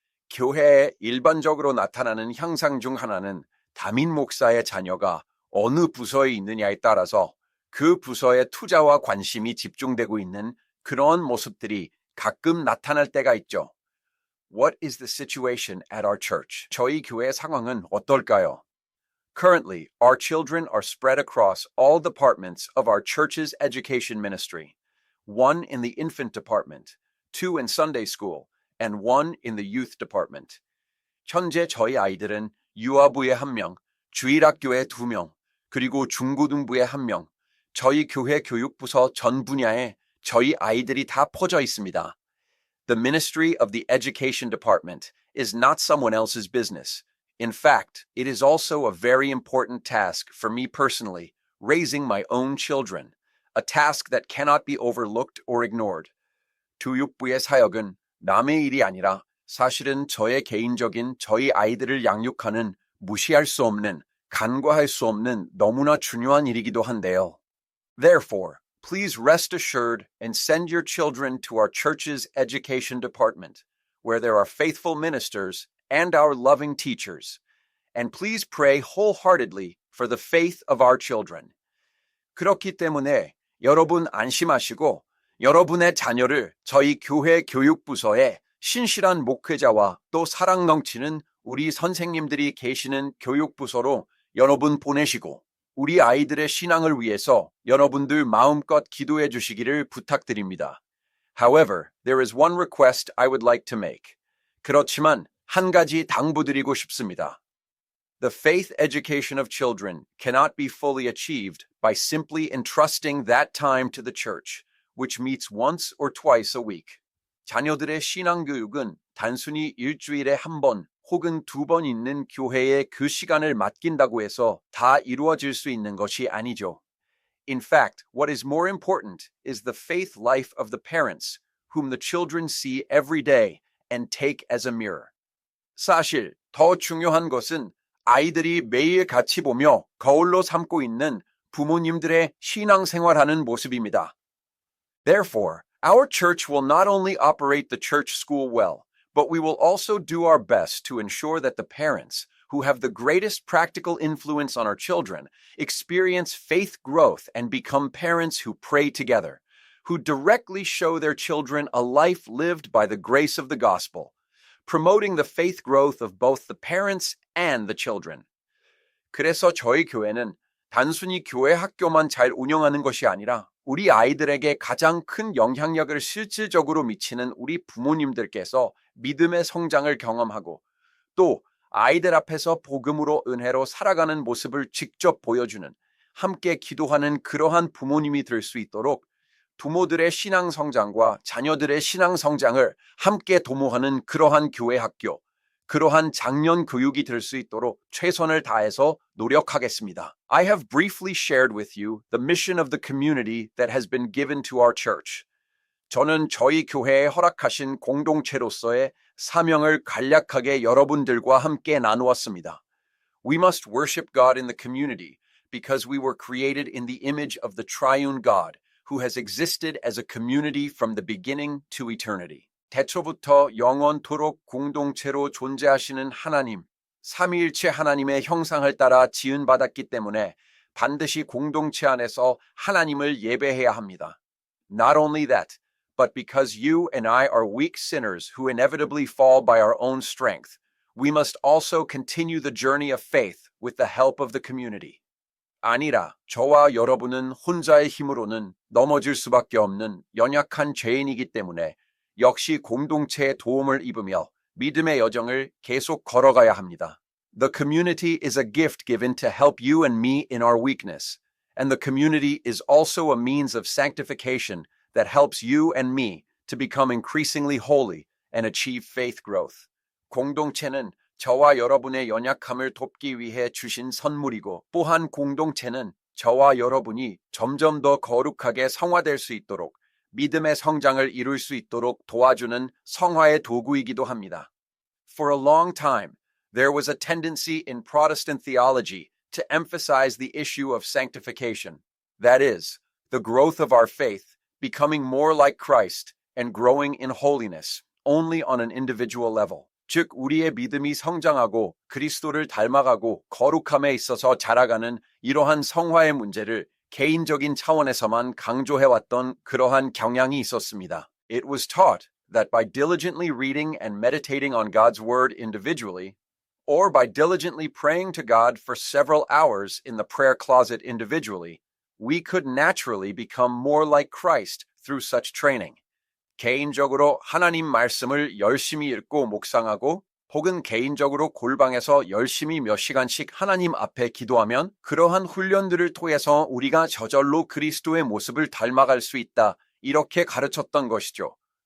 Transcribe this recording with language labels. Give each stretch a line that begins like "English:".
Korean: 교회에 일반적으로 나타나는 현상 중 하나는 담임 목사의 자녀가 어느 부서에 있느냐에 따라서 그 부서의 투자와 관심이 집중되고 있는 그런 모습들이 가끔 나타날 때가 있죠.
English: What is the situation at our church?
Korean: 저희 교회 상황은 어떨까요?
English: Currently, our children are spread across all departments of our church's education ministry. One in the infant department, two in Sunday school, and one in the youth department.
Korean: 현재 저희 아이들은 유아부에 1명, 주일학교에 2명, 그리고 중고등부에 1명, 저희 교회 교육부서 전 분야에 저희 아이들이 다 퍼져 있습니다.
English: The ministry of the education department is not someone else's business. In fact, it is also a very important task for me personally, raising my own children, a task that cannot be overlooked or ignored.
Korean: 교육부의 사역은 남의 일이 아니라 사실은 저의 개인적인 저희 아이들을 양육하는 무시할 수 없는, 간과할 수 없는 너무나 중요한 일이기도 한데요.
English: Therefore, please rest assured and send your children to our church's education department, where there are faithful ministers and our loving teachers. And please pray wholeheartedly for the faith of our children.
Korean: 그렇기 때문에 여러분 안심하시고 여러분의 자녀를 저희 교회 교육부서에 신실한 목회자와 또 사랑 넘치는 우리 선생님들이 계시는 교육부서로 여러분 보내시고 우리 아이들의 신앙을 위해서 여러분들 마음껏 기도해 주시기를 부탁드립니다.
English: However, there is one request I would like to make.
Korean: 그렇지만 한 가지 당부드리고 싶습니다.
English: The faith education of children cannot be fully achieved by simply entrusting that time to the church, which meets once or twice a week.
Korean: 자녀들의 신앙 교육은 단순히 일주일에 1번 혹은 2번 있는 교회에 그 시간을 맡긴다고 해서 다 이루어질 수 있는 것이 아니죠.
English: In fact, what is more important is the faith life of the parents, whom the children see every day and take as a mirror.
Korean: 사실 더 중요한 것은 아이들이 매일 같이 보며 거울로 삼고 있는 부모님들의 신앙생활하는 모습입니다.
English: Therefore, our church will not only operate the church school well, but we will also do our best to ensure that the parents, who have the greatest practical influence on our children, experience faith growth and become parents who pray together, who directly show their children a life lived by the grace of the gospel, promoting the faith growth of both the parents and the children.
Korean: 그래서 저희 교회는 단순히 교회 학교만 잘 운영하는 것이 아니라 우리 아이들에게 가장 큰 영향력을 실질적으로 미치는 우리 부모님들께서 믿음의 성장을 경험하고 또 아이들 앞에서 복음으로 은혜로 살아가는 모습을 직접 보여주는 함께 기도하는 그러한 부모님이 될 수 있도록 부모들의 신앙 성장과 자녀들의 신앙 성장을 함께 도모하는 그러한 교회 학교, 그러한 장년 교육이 될 수 있도록 최선을 다해서 노력하겠습니다.
English: I have briefly shared with you the mission of the community that has been given to our church.
Korean: 저는 저희 교회에 허락하신 공동체로서의 사명을 간략하게 여러분들과 함께 나누었습니다.
English: We must worship God in the community because we were created in the image of the triune God who has existed as a community from the beginning to eternity.
Korean: 태초부터 영원토록 공동체로 존재하시는 하나님, 삼위일체 하나님의 형상을 따라 지은받았기 때문에 반드시 공동체 안에서 하나님을 예배해야 합니다.
English: Not only that, but because you and I are weak sinners who inevitably fall by our own strength, we must also continue the journey of faith with the help of the community.
Korean: 아니라 저와 여러분은 혼자의 힘으로는 넘어질 수밖에 없는 연약한 죄인이기 때문에 역시 공동체의 도움을 입으며 믿음의 여정을 계속 걸어가야 합니다.
English: The community is a gift given to help you and me in our weakness, and the community is also a means of sanctification that helps you and me to become increasingly holy and achieve faith growth.
Korean: 공동체는 저와 여러분의 연약함을 돕기 위해 주신 선물이고 또한 공동체는 저와 여러분이 점점 더 거룩하게 성화될 수 있도록 믿음의 성장을 이룰 수 있도록 도와주는 성화의 도구이기도 합니다.
English: For a long time, there was a tendency in Protestant theology to emphasize the issue of sanctification. That is, the growth of our faith, becoming more like Christ, and growing in holiness, only on an individual level.
Korean: 즉, 우리의 믿음이 성장하고 그리스도를 닮아가고 거룩함에 있어서 자라가는 이러한 성화의 문제를 개인적인 차원에서만 강조해왔던 그러한 경향이 있었습니다.
English: It was taught that by diligently reading and meditating on God's Word individually, or by diligently praying to God for several hours in the prayer closet individually, we could naturally become more like Christ through such training.
Korean: 개인적으로 하나님 말씀을 열심히 읽고 묵상하고 혹은 개인적으로 골방에서 열심히 몇 시간씩 하나님 앞에 기도하면 그러한 훈련들을 통해서 우리가 저절로 그리스도의 모습을 닮아갈 수 있다. 이렇게 가르쳤던 것이죠.